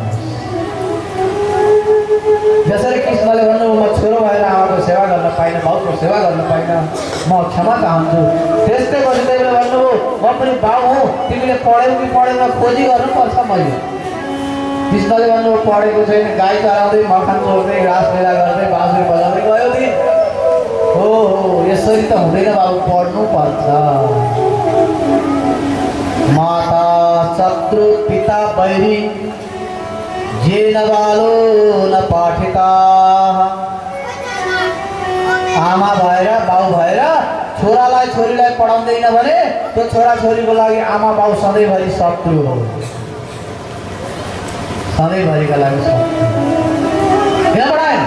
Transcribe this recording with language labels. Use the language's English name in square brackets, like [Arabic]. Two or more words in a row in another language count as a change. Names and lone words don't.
[Nepali] जसरी कृष्णले भन्नुभयो म छोरो भएर आमाको सेवा गर्न पाइन बाउको सेवा गर्न पाइन म क्षमा चाहन्छु त्यस्तै वसुदेवले भन्नुभयो म पनि बाउ हुँ तिमीले पढ्यौ कि पढेन खोजी गर्नुपर्छ मैले कृष्णले भन्नुभयो पढेको छैन गाई चराउँदै मखान चोर्दै घाँस मेला गर्दै बाँसुरी बजाउँदै गयो दिन हो यसरी त हुँदैन बाबु पढ्नुपर्छ [Sanskrit] माता शत्रु पिता बैरी ये न बालो न पाठिता [Nepali] आमा भएर बाउ भएर छोरालाई छोरीलाई पढाउँदैन भने त्यो छोरा छोरीको लागि आमा बाउ सधैँभरि शत्रु हो, सधैँभरिका लागि शत्रु। किन पढाएन?